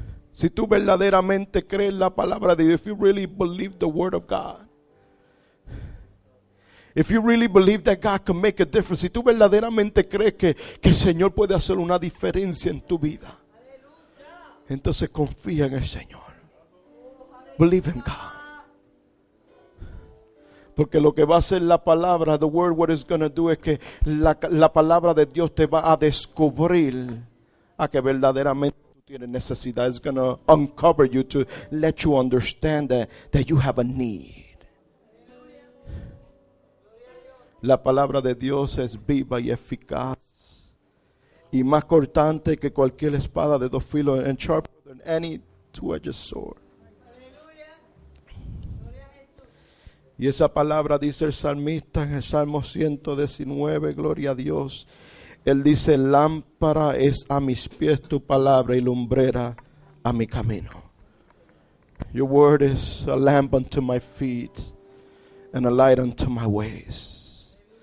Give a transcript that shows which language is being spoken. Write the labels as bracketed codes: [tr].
[es] Si tú verdaderamente crees la palabra de Dios, [en] if you really believe the word of God, if you really believe that God can make a difference, [es] si tú verdaderamente crees que el Señor puede hacer una diferencia en tu vida, entonces confía en el Señor. [en] Believe in God. [es] Porque lo que va a hacer la palabra, [en] the word, what it's going to do [es] es que la palabra de Dios te va a descubrir a que verdaderamente tú tienes necesidad. [en] It's going to uncover you to let you understand that you have a need. [es] La palabra de Dios es viva y eficaz y más cortante que cualquier espada de dos filos, [en] and sharper than any two-edged sword. [es] Y esa palabra, dice el salmista en el Salmo 119, gloria a Dios. Él dice: lámpara es a mis pies tu palabra y lumbrera a mi camino. [en] Your word is a lamp unto my feet and a light unto my ways.